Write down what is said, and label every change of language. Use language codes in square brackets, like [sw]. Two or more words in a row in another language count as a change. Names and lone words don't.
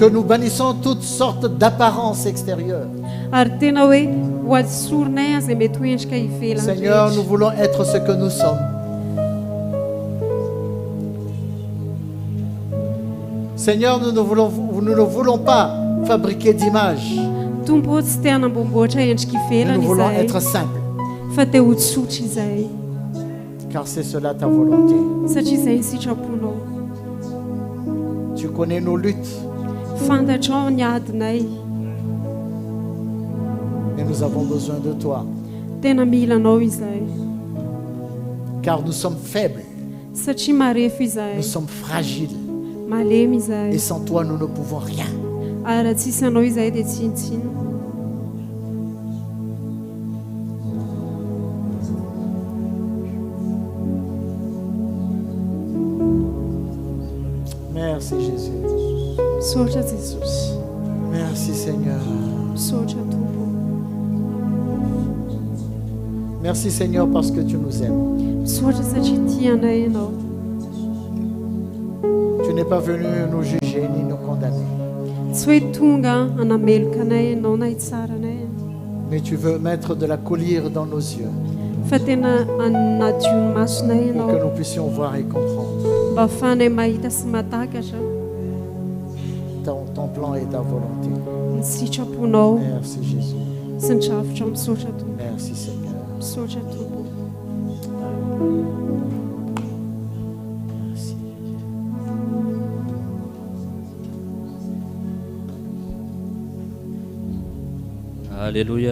[fr] que nous bannissons toutes sortes d'apparences extérieures. [mg] Ary tena hoe ho atsorinay izay mety ho endrika ivelany [fr] Seigneur, [mg] rehetra. [fr] nous voulons être ce que nous sommes. Seigneur, nous ne voulons pas fabriquer d'images, [mg] Tompo tsy te hanamboamboatra endrika [fr] mais [mg] ivelany [fr] nous voulons [mg] izahay [fr] être simples, [mg] fa te ho tsotra izahay [fr] car c'est cela ta volonté. [mg] satria izay ny sitraponao. [fr] Tu connais nos luttes, [mg] Fantatrao ny adinay, [fr] mais nous avons besoin de toi, [mg] tena mila anao izahay [fr] car nous sommes faibles, [mg] satria marefo izahay, [fr] nous sommes fragiles, [mg] malemy [fr] et [mg] izahay, [fr] sans toi nous ne pouvons rien. [mg] ary raha tsisy anao izahay dia tsy intsina. [fr] Merci Jésus. [mg] Misaotra Jesosy, [fr] Merci Seigneur. [mg] misaotra Tompo, [fr] Merci Seigneur parce que tu nous aimes. [mg] misaotra satria tia anay ianao. [fr] Tu n'es pas venu nous juger ni nous condamner, [mg] Tsy hoe tonga hanameloka anay ianao na hitsara anay, [fr] mais tu veux mettre de la collyre dans nos yeux [mg] fa tena anadio ny masonay [fr] pour que [mg] ianao [fr] nous puissions voir et comprendre [mg] mba ahafahanay mahita sy matakatra [fr] ton plan et ta volonté. [mg] ny sitraponao [fr] Merci Jésus. [mg] sy ny drafitra. Misaotra Tompo, [fr] Merci Seigneur. [mg] misaotra Tompo. [fr] Merci. Alleluia.